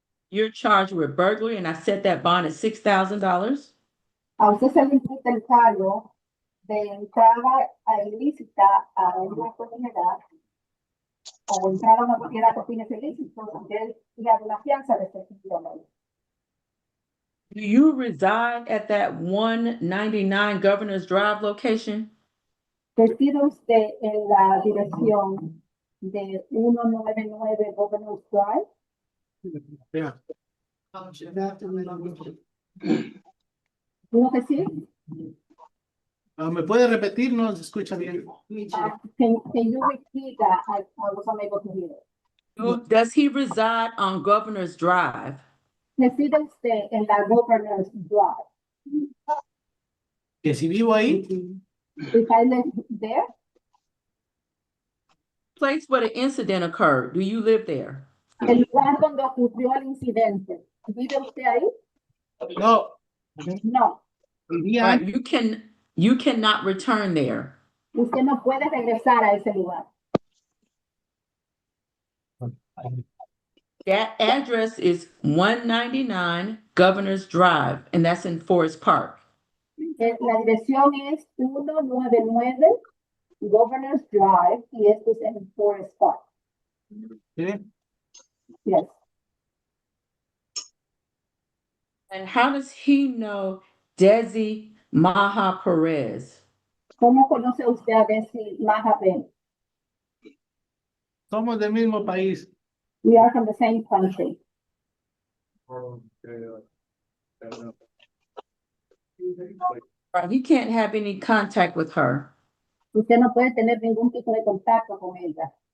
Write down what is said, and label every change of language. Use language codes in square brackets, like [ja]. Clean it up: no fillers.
[en] You're charged with burglary, and I set that bond at $6,000. [es] A usted se le imputa el cargo de entrada ilícita a una propiedad o entrada a una propiedad con fines ilícitos, aunque y a una fianza de $6,000. [en] Do you reside at that 199 Governor's Drive location? [es] ¿Reside usted en la dirección de 199 Governor's Drive? [en] Yeah. [es] ¿Digo que sí? ¿Me puede repetir? No se escucha bien. [en] Can you repeat that? I was unable to hear it. Does he reside on Governor's Drive? [es] ¿Reside usted en la Governor's Drive? Que si vivo ahí, [en] If I live there? Place where the incident occurred. Do you live there? [es] El lugar donde ocurrió el incidente. ¿Vive usted ahí? no, [en] No. [es] vivía [en] Right, you cannot return there. [es] Usted no puede regresar a ese lugar. [en] That address is 199 Governor's Drive, and that's in Forest Park. [es] La dirección es 199 Governor's Drive y esto es en Forest Park. ¿sí? [en] Yes. And how does he know Desi Maha Perez? [es] ¿Cómo conoce usted a Desi Maha Perez? Somos del mismo país. [en] We are from the same country. Right, he can't have any contact with her. [es] Usted no puede tener ningún tipo de contacto con ella.